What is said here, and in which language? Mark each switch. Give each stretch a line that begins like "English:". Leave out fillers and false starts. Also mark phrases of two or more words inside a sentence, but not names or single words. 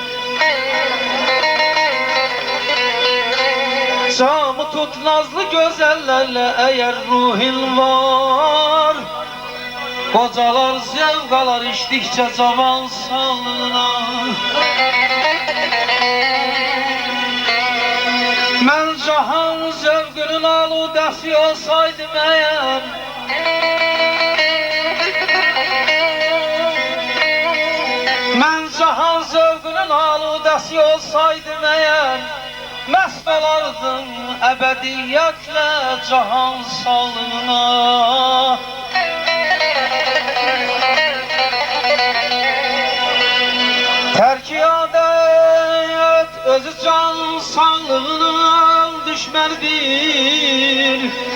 Turkish: Camı tut nazlı güzellerle eğer ruhin var. Kocalar zevk alır içtikçe cavan sağlığına. Ben cahan zevkünün aludesi olsaydım eğer,
Azerbaijani: mən cahan zövqünün aludəsi olsaydım eğer, məst olardım əbədiyyətlə cahan sağlığına. Tərk-i adət özü can sağlığının düşmənidir.